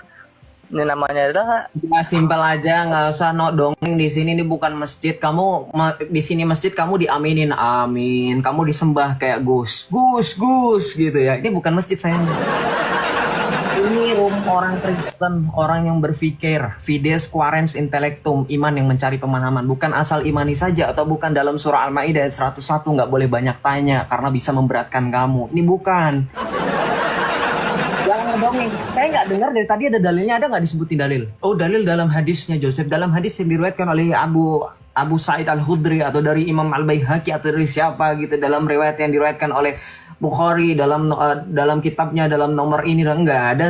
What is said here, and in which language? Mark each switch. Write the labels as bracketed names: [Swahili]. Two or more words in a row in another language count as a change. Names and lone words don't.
[Indonesian] Ya, simpel aja, nggak usah dongeng di sini. Ini bukan masjid. Kamu di sini masjid, kamu diaminin, amin. Kamu disembah kayak Gus gitu ya. Ini bukan masjid sayang. Ini orang Kristen, orang yang berpikir, [Latin] fides quaerens intellectum, [Indonesian] iman yang mencari pemahaman. Bukan asal imani saja, atau bukan dalam surah Al-Maidah ayat 101, nggak boleh banyak tanya karena bisa memberatkan kamu. Ini bukan. Jangan ngedongeng. Saya nggak dengar dari tadi ada dalilnya, ada nggak disebutin dalil? Oh, dalil dalam hadisnya Joseph, dalam hadis yang diriwayatkan oleh Abu Sa'id Al-Khudri, atau dari Imam Al-Baihaqi, atau dari siapa gitu, dalam riwayat yang diriwayatkan oleh Bukhari dalam kitabnya, dalam nomor ini, nggak ada.